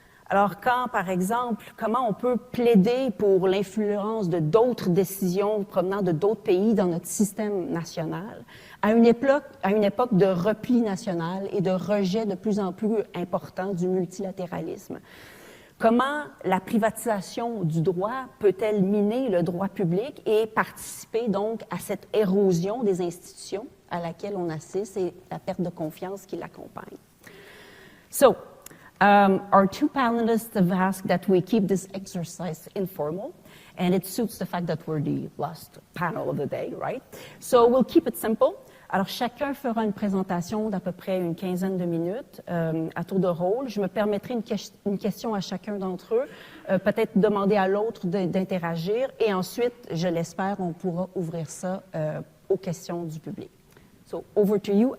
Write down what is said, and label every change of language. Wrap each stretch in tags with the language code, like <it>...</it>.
<fr>Alors, quand, par exemple, comment on peut plaider pour l'influence de d'autres décisions provenant de d'autres pays dans notre système national, à une époque de repli national et de rejet de plus en plus important du multilatéralisme. Comment la privatisation du droit peut-elle miner le droit public et participer donc à cette érosion des institutions à laquelle on assiste et la perte de confiance qui l'accompagne?</fr> <en>So, our two panelists have asked that we keep this exercise informal, and it suits the fact that we're the last panel of the day, right? So we'll keep it simple.</en> <fr>Alors, chacun fera une présentation d'à peu près une quinzaine de minutes à tour de rôle. Je me permettrai une question à chacun d'entre eux, peut-être demander à l'autre d'interagir, et ensuite, je l'espère, on pourra ouvrir ça aux questions du public.</fr> <en>So, over to you.</en>